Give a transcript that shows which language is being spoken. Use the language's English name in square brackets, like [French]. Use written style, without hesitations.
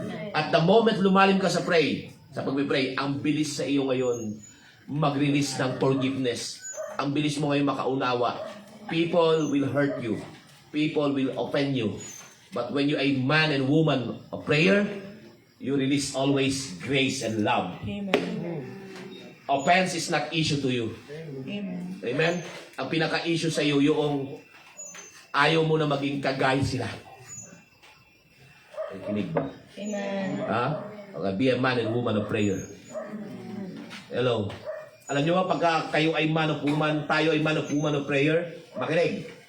[English] At the moment [Filipino] lumalim ka sa pag-pray, ang bilis sa iyo ngayon mag-release ng forgiveness. Ang bilis mo ngayon makaunawa. [English] People will hurt you. People will offend you. But when you are a man and woman of prayer, you release always grace and love. Amen. Offense is not issue to you. Amen. Amen? [Filipino] Ang pinaka-issue sa iyo, yung ayaw mo na maging kagaya sila. Ay, kinig ba? [English] Amen. Ha? Be a man and woman of prayer. Hello. [Filipino] Alam nyo ba, pagka kayo ay man of woman, tayo ay [English] man of woman of prayer, [Filipino] makinig.